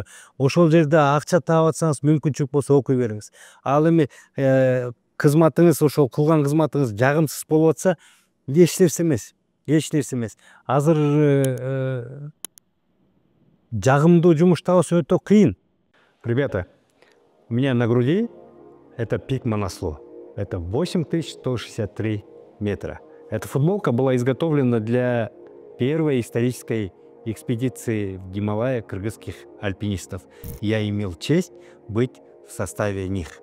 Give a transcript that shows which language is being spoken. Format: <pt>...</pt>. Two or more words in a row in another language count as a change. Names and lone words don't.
<ky>Ошол жерде акча таап атсаңыз, мүмкүнчүлүк болсо окуй бериңиз. Ал эми кызматыңыз, ошол кылган кызматыңыз жагымсыз болуп атса, эч нерсе эмес. Азыр жагымдуу жумуш табуу өтө кыйын.</ky> <ru>Ребята, у меня на груди это пик Манасло. Это 8163 метра. Эта футболка была изготовлена для первой исторической экспедиции в Гималайи кыргызских альпинистов. Я имел честь быть в составе них.</ru>